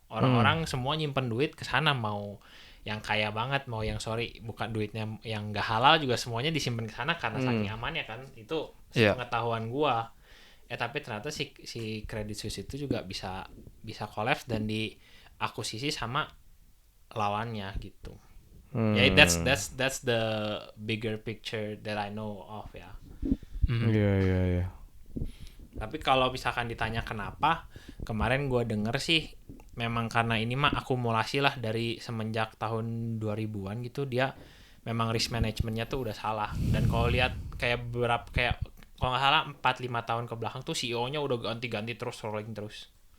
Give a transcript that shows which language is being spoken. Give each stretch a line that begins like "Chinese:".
Indonesian: Orang-orang semua nyimpen duit ke sana, mau yang kaya banget, mau yang bukan duitnya yang nggak halal juga semuanya disimpan ke sana karena saking amannya kan. Itu pengetahuan gue. Tapi ternyata si Credit Suisse itu juga bisa collapse dan diakuisisi sama lawannya gitu.
English: Ya that's the bigger picture that I know of ya.
Indonesian: Iya. Tapi kalau misalkan ditanya kenapa, kemarin gue denger sih memang karena ini mah akumulasi lah dari semenjak tahun 2000-an gitu, dia memang risk manajemennya tuh udah salah. Dan kalau lihat kayak kalau nggak salah 4-5 tahun ke belakang tuh CEO-nya udah ganti-ganti terus, rolling terus.